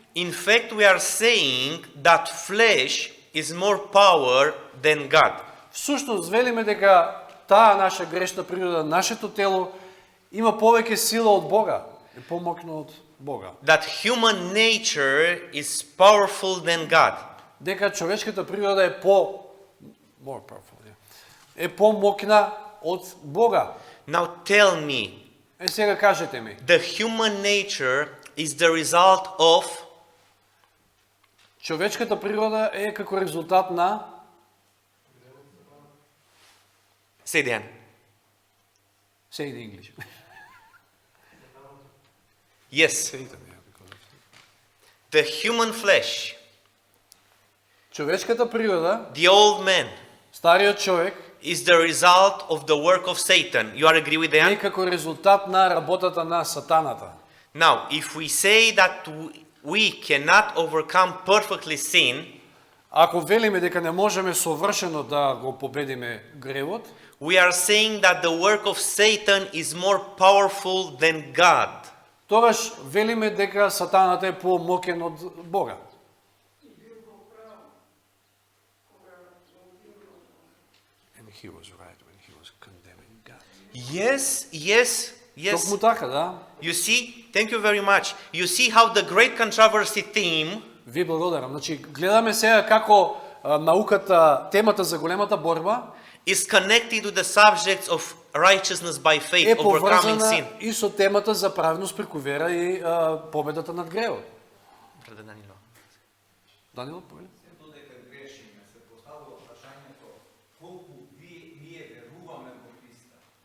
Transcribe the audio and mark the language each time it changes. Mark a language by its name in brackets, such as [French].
[English] in fact we are saying that flesh is more power than God. [Macedonian] Всушност велиме дека таа наша грешна природа, нашето тело има повеќе сила од Бога, е помокно од Бога. [English] That human nature is powerful than God. [Macedonian] Дека човечката природа е [English] more powerful, [Macedonian] е помокна од Бога. [English] Now tell me, [Macedonian] Е сега кажете ми, [English] the human nature is the result of [Macedonian] човечката природа е како резултат на [English] say then. say in English. Yes, the human flesh, [Macedonian] Човечката природа, [English] the old man, [Macedonian] стариот човек [English] is the result of the work of Satan. You are agree with [Macedonian] е [English] that? [Macedonian] како резултат на работата на сатаната. [English] Now, if we say that we cannot overcome perfectly sin, [Macedonian] Ако велиме дека не можеме совршено да го победиме гревот, [English] we are saying that the work of Satan is more powerful than God. [Macedonian] тогаш велиме дека сатаната е помокен од Бога. [English] And he was right when he was condemning God. Yes, yes, yes. [Macedonian] Токму така, да. [English] You see, thank you very much. You see how the great controversy theme [Macedonian] Ви благодарам. Значи, гледаме сега како науката, темата за големата борба [English] is connected to the subjects of righteousness by faith, [Macedonian] е [English] overcoming [Macedonian] поврзана [English] sin. [Macedonian] и со темата за праведност преку вера и победата над гревот. [English] Brother Danilo. [Macedonian] Данило, повели? Сето дека грешиме, се поставува прашањето колку ние веруваме во Христа.